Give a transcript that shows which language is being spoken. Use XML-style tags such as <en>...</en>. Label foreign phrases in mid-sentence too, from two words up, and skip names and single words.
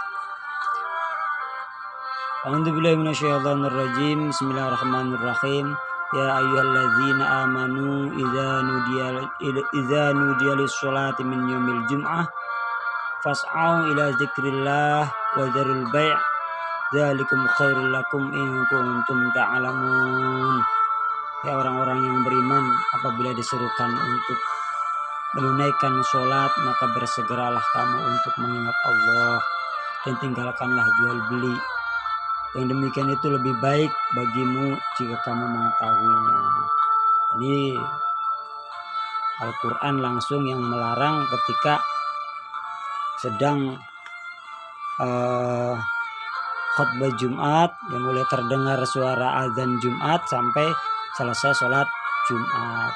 <ar>أعوذ بالله من الشيطان الرجيم. Bismillahirrahmanirrahim. يا أيها الذين آمنوا إذا نودي للصلاة من يوم الجمعة فاسعوا إلى ذكر الله وذروا البيع'. ذلكم خير لكم إن كنتم تعلمون.</ar> <id>Ya orang-orang yang beriman, apabila diserukan untuk menunaikan sholat, maka bersegeralah kamu untuk mengingat Allah dan tinggalkanlah jual beli. Yang demikian itu lebih baik bagimu jika kamu mengetahuinya. Ini Al-Quran langsung yang melarang ketika sedang khutbah Jumat, yang mulai terdengar suara azan Jumat sampai selesai sholat Jumat.</id>